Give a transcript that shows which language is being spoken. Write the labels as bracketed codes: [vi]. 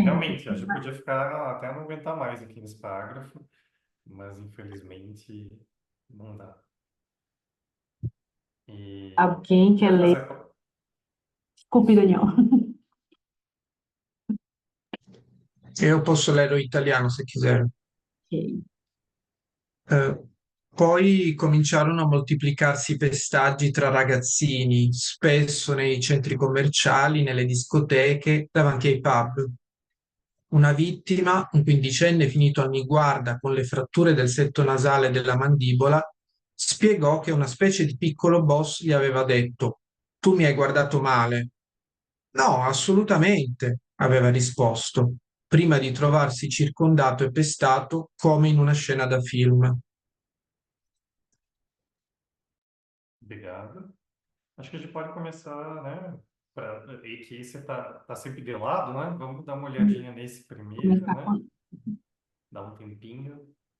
[pt] realmente a gente podia ficar até não aguentar mais aqui nesse parágrafo, mas infelizmente não dá. E Alguém quer vai ler? fazer. Desculpe, Daniel. Eu posso ler o italiano se quiser. Ok. [it] Eh, Poi cominciarono a moltiplicarsi i pestaggi tra ragazzini, spesso nei centri commerciali, nelle discoteche, davanti ai pub. Una vittima, un quindicenne finito a Niguarda con le fratture del setto nasale e della mandibola, spiegò che una specie di piccolo boss gli aveva detto: Tu mi hai guardato male. No, assolutamente, aveva risposto, prima di trovarsi circondato e pestato come in una scena da film. [pt] Obrigado. Acho que a gente pode começar, né? E que você tá sempre de lado, né? Vamos dar uma olhadinha nesse primeiro, Começar né? com... Dar um tempinho.